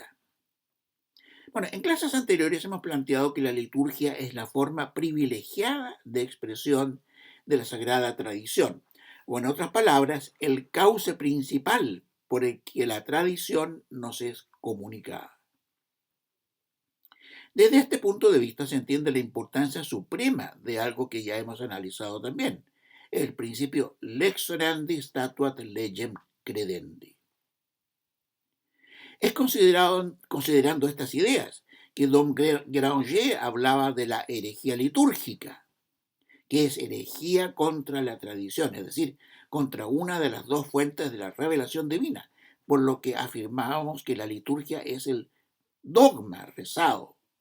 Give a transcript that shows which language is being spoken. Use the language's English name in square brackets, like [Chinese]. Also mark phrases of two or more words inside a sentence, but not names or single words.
[Spanish] Bueno, en clases anteriores hemos planteado que la liturgia es la forma privilegiada de expresión de la sagrada tradición, o en otras palabras, el cauce principal por el que la tradición nos es comunicada. Desde este punto de vista se entiende la importancia suprema de algo que ya hemos analizado también, el principio [Latin] lex orandi statuat legem credendi. [Spanish] Es considerando estas ideas que Dom Granger hablaba de la herejía litúrgica, que es herejía contra la tradición, es decir, contra una de las dos fuentes de la revelación divina, por lo que afirmábamos que la liturgia es el dogma rezado.